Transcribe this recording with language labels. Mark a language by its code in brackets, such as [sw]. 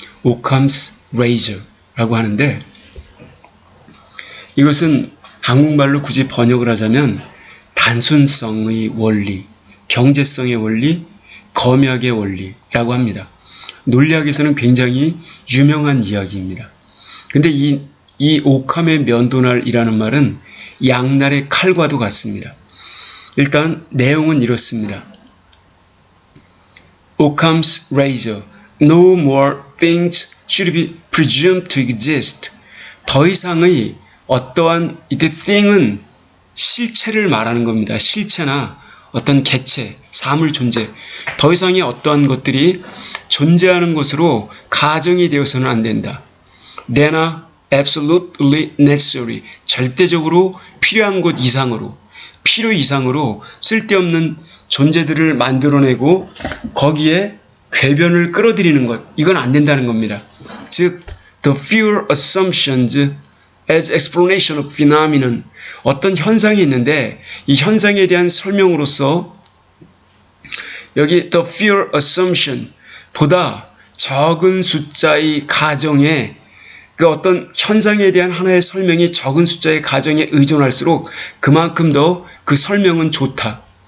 [ko] 오캄's razor라고 하는데 이것은 한국말로 굳이 번역을 하자면 단순성의 원리, 경제성의 원리, 검약의 원리라고 합니다. 논리학에서는 굉장히 유명한 이야기입니다. 근데 이 오캄의 면도날이라는 말은 양날의 칼과도 같습니다. 일단 내용은 이렇습니다. [en] Occam's razor. No more things should be presumed to exist. [ko] 더 이상의 어떠한 이때 thing은 실체를 말하는 겁니다. 실체나 어떤 개체, 사물 존재, 더 이상의 어떠한 것들이 존재하는 것으로 가정이 되어서는 안 된다. [en] They're absolutely necessary. [ko] 절대적으로 필요한 것 이상으로, 필요 이상으로 쓸데없는 존재들을 만들어내고 거기에 궤변을 끌어들이는 것, 이건 안 된다는 겁니다. [en] 즉, the fewer assumptions as explanation of phenomenon. [ko] 어떤 현상이 있는데 이 현상에 대한 설명으로서 여기 [en] the fewer assumption [ko] 보다 적은 숫자의 가정에 그 어떤 현상에 대한 하나의 설명이 적은 숫자의 가정에 의존할수록 그만큼 더 그 설명은 좋다.